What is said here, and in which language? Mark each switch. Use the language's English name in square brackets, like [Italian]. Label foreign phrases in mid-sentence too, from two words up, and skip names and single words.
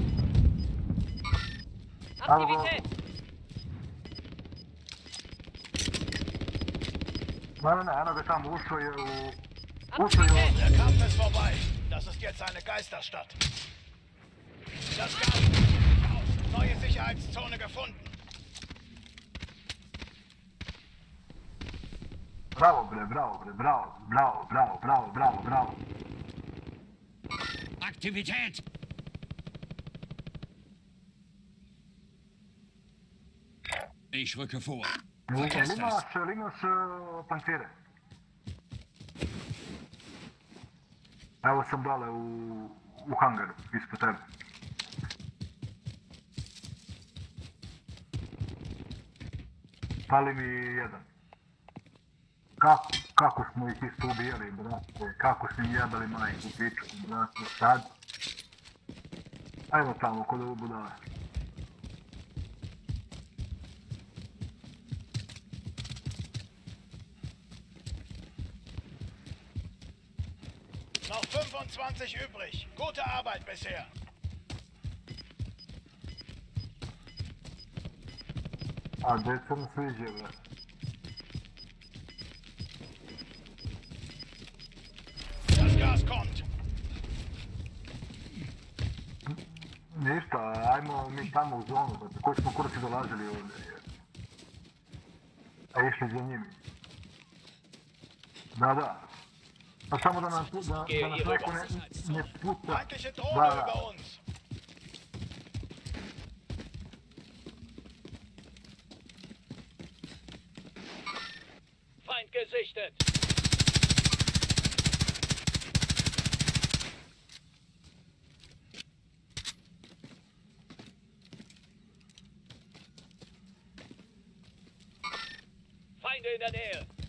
[German] Aktivität. [Croatian] Ne, eno ga tamo ušao je u... [German] Der Kampf ist vorbei. Das ist jetzt eine Geisterstadt. Das Gas Neue Sicherheitszone gefunden. [Croatian] Bravo bre, bravo bre, bravo, bravo, bravo, bravo, bravo, bravo. [German] Aktivität! Ich rücke vor. [Croatian] Ili [German] Verkehrsfest. [Croatian] imaš pancire? Evo sam dole u hangaru, ispod tebe. Pali mi jedan. Kako smo ih isto ubijali, brate? Kako smo im jebali majku pičku, brate? Sad? Ajmo tamo, kod ovo budale. [German] Noch 25 übrig. Gute Arbeit bisher. [Croatian] A, djeca mi sviđa, brate. [German] Das Gas kommt. [Croatian] Ništa, ajmo mi tamo u zonu, brate. Koji smo kuraci dolazili ovdje? A išli za njimi. Da. Pa samo da nas neko ne puca. [German] Feindliche Drohne [Croatian] Da. [German] über uns. Feind gesichtet. Feinde in der Nähe.